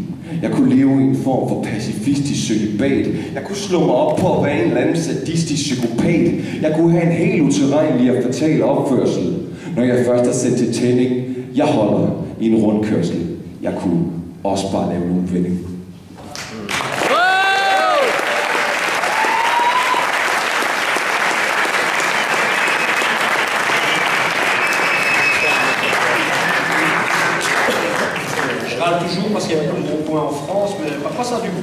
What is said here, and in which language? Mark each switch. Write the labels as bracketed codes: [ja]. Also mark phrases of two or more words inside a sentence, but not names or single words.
[da] Jeg kunne leve i en form for pacifistisk cølibat. Jeg kunne slå mig op på at være en eller anden sadistisk psykopat. Jeg kunne have en helt utilregnelig og fatal opførsel. Når jeg først er sendt til tænding, jeg holder i en rundkørsel. Jeg kunne også bare lave en udvinding. [fr] Je râle toujours parce qu'il y a plus de bons points en France, mais pas ça du coup.